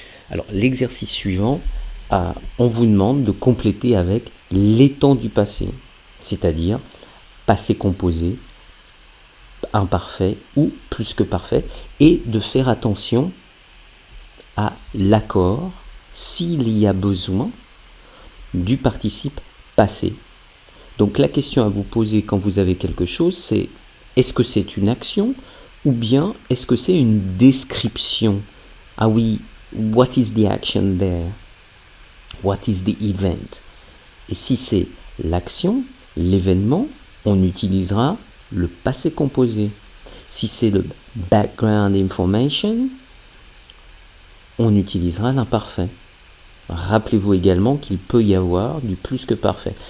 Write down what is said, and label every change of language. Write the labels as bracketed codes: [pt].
[fr] Alors, l'exercice suivant, on vous demande de compléter avec les temps du passé, c'est-à-dire passé composé, imparfait ou plus que parfait, et de faire attention à l'accord s'il y a besoin du participe passé. Donc la question à vous poser quand vous avez quelque chose, c'est est-ce que c'est une action ou bien est-ce que c'est une description? Ah oui, [en] what is the action there? What is the event? [fr] Et si c'est l'action, l'événement, on utilisera le passé composé. Si c'est le background information, on utilisera l'imparfait. Rappelez-vous également qu'il peut y avoir du plus que parfait.